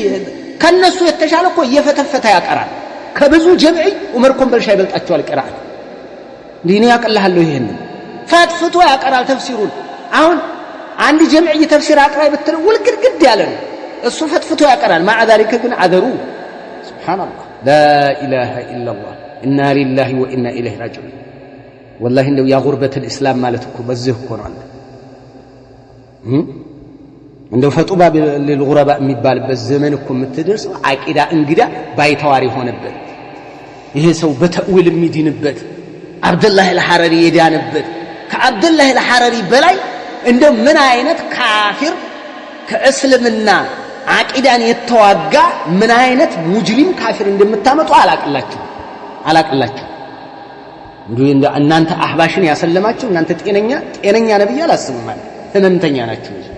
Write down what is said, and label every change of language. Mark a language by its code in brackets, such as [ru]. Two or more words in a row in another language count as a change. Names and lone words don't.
[am] ከነሱ የተሻለ እኮ እየፈተፈተ ያቀራል ከብዙ ጀምዒ ዑመር ኮምበልሻ ይበልጣቸዋል ቅራአት ዲኒ ያቀልሃለሁ ይሄን ፈትፍቶ ያቀራል ተፍሲሩን አሁን አንድ ጀምዕይ ተፍሲር አቅራይ ብትለው ውልግድግድ ያለ ነው እሱ ፈትፍቶ ያቀራል [ar] مع ذلك [am] ግን አገሩ ሱብሃንአላህ [ar] لا اله الا الله انا لله وانا اليه راجعون والله [am] እንደው ያ ጉርበት الاسلام ማለት እኮ በዚህ እኮ ነው አለ እንደው ፈጡባ ለልጉረባ የሚባልበት ዘመን እኮ የምትደርሰው አቂዳ እንግዳ ባይተዋሪ ሆነበት ይሄ ሰው በተዊል የሚድንበት አብዱላህ አልሐረሪ የዳነበት ከአብዱላህ አልሐረሪ በላይ እንደው ምን አይነት ካፊር ከእስልምና አቂዳን የተዋጋ ምን አይነት ሙጅሪም ካፊር እንደምታመጡ አላቅላችሁ እንደ እናንተ አህባሽን ያሰለማችሁ እናንተ ጤነኛ ነብይ አላስብም ማለት ህመምተኛ ናችሁ